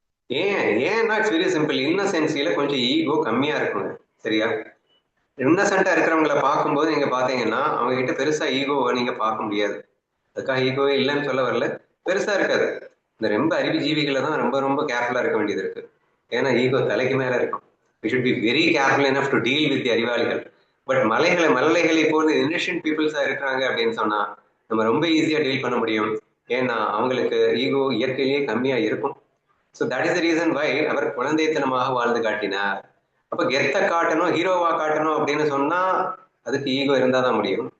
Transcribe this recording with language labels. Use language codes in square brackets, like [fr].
[ta] ஏன்னா [en] It's very simple. [ta] இன்னசென்சியில கொஞ்சம் ego கம்மியா இருக்குங்க, சரியா? இன்னசென்ட்டா இருக்கிறவங்களை பார்க்கும்போது நீங்க பாத்தீங்கன்னா அவங்க கிட்ட பெருசா ஈகோவை நீங்க பார்க்க முடியாது. அதுக்காக ஈகோவே இல்லைன்னு சொல்ல வரல, பெருசா இருக்காது. இந்த ரொம்ப அறிவுஜீவிகளை தான் ரொம்ப ரொம்ப கேர்ஃபுல்லா இருக்க வேண்டியது இருக்கு. ஏன்னா ஈகோ தலைக்கு மேல இருக்கும். [en] We should be very careful enough to deal with the அறிவாளிகள். [ta] பட் மலைகளை போல இன்னசென்ட் பீப்புள்ஸா இருக்கிறாங்க அப்படின்னு சொன்னா நம்ம ரொம்ப ஈஸியா டீல் பண்ண முடியும். ஏன்னா அவங்களுக்கு ஈகோ இயற்கையிலேயே கம்மியா இருக்கும். [en] so that is the reason why [ta] அவர் குழந்தைத்தனமாக வாழ்ந்து காட்டினார். அப்ப கெத்த காட்டணும், ஹீரோவா காட்டணும் அப்படின்னு சொன்னா அதுக்கு ஈகோ இருந்தாதான் முடியும்.